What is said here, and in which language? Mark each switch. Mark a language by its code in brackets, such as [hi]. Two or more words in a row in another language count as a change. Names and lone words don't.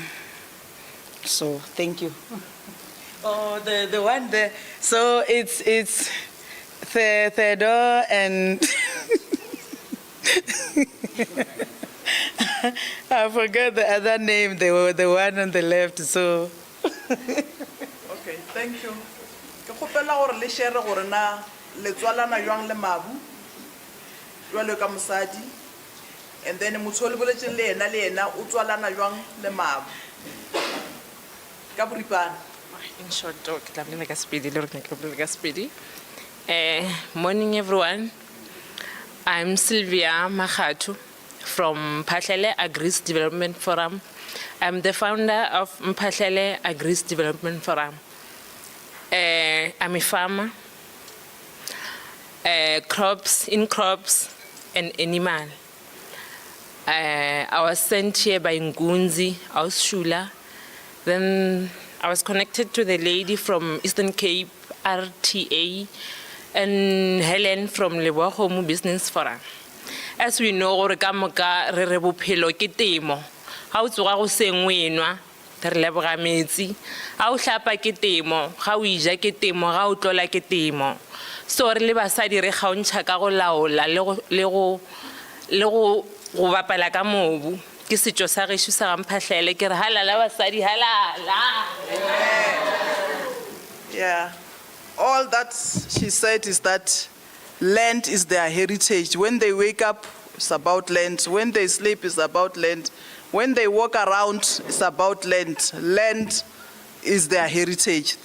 [en] So thank you. Oh, the one there. So it's Theodore and I forgot the other name. They were the one on the left. So Okay, thank you. [nso] Ke kgopela gore le share gore na le tswalana jwang le mabu jwalo ka mosadi, [en] and then [nso] motho o le boletseng le ena o tswalana jwang le mabu ka boripana. [en] In short, morning everyone. I'm Sylvia Makhatu from Mphahlele Agris Development Forum. I'm the founder of Mphahlele Agris Development Forum. I'm a farmer. crops, and animal. I was sent here by Ngunzi, Aushula. Then I was connected to the lady from Eastern Cape, RTA, and Helen from Leboahomu Business Forum. As we know, [nso] re ka moka re re bophelo ke temo. Ha o tsoga go sengwenwa, re leboga metsi. Ha o hlapa ke temo, ha o ija ke temo, ha o tlola ke temo. So re le basadi re kgaontšha ka go laola le go bapala ka mobu. Ke setšo sa gešo sa gamphahlele ke re halala basadi halala. [en] Yeah. All that she said is that land is their heritage. When they wake up, it's about land. When they sleep, it's about land. When they walk around, it's about land. Land is their heritage.